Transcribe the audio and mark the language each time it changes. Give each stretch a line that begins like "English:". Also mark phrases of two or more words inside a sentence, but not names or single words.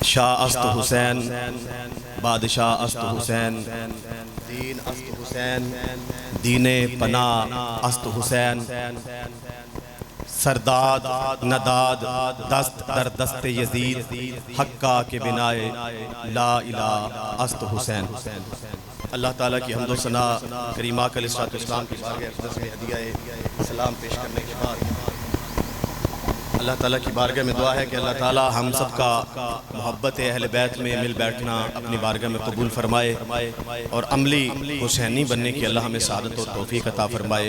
Persian: شاہ است حسین، بادشاہ است حسین، دین است حسین، دین پناہ است حسین، سرداد نداد دست در دست یزید، حقہ کے بنائے لا الہ است حسین۔
Urdu: اللہ تعالیٰ کی حمد و ثنا کریم آقا
Arabic: علیہ السلام
Urdu: کی بارگاہ اقدس میں ہدیہ سلام پیش کرنے کے بعد اللہ تعالیٰ کی بارگاہ میں دعا ہے کہ اللہ تعالیٰ ہم سب کا محبت اہل بیت میں مل بیٹھنا اپنی بارگاہ میں قبول فرمائے اور عملی حسینی بننے کی اللہ ہمیں سعادت و توفیق عطا فرمائے۔